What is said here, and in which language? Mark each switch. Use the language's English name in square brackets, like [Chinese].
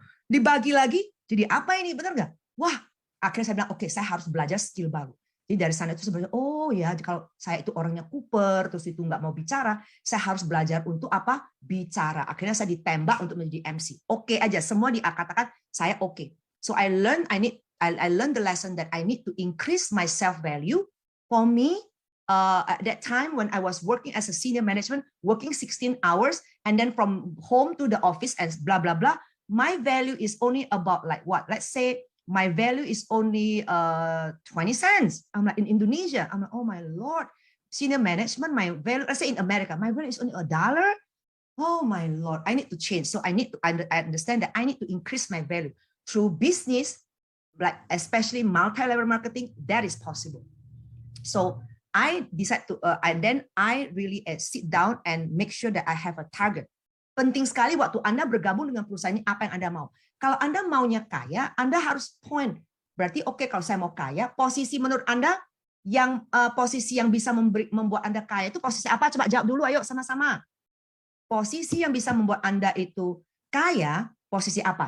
[Indonesian] Dibagi lagi, jadi apa ini? Benar nggak? Wah, akhirnya saya bilang, oke, saya harus belajar skill baru. Jadi dari sana itu sebenarnya, oh ya, kalau saya itu orangnya kuper, terus itu nggak mau bicara, saya harus belajar untuk apa? Bicara. Akhirnya saya ditembak untuk menjadi MC. Oke aja, semua dikatakan saya oke. [English] So I learned the lesson that I need to increase my self value. For me, at that time when I was working as a senior management, working 16 hours, and then from home to the office and blah blah blah, my value is only about like what? Let's say my value is only 20 cents. I'm like in Indonesia. I'm like, oh my Lord, senior management, my value. Let's say in America, my value is only $1. Oh my Lord, I need to change. So I understand that I need to increase my value through business, like especially multi-level marketing. That is possible. So I decide to, and then I really sit down and make sure that I have a target. [Indonesian] Penting sekali waktu Anda bergabung dengan perusahaan ini, apa yang Anda mau. Kalau Anda maunya kaya, Anda harus point. Berarti oke, kalau saya mau kaya, posisi menurut Anda yang posisi yang bisa membuat Anda kaya itu posisi apa? Coba jawab dulu, ayo sama-sama. Posisi yang bisa membuat Anda itu kaya, posisi apa?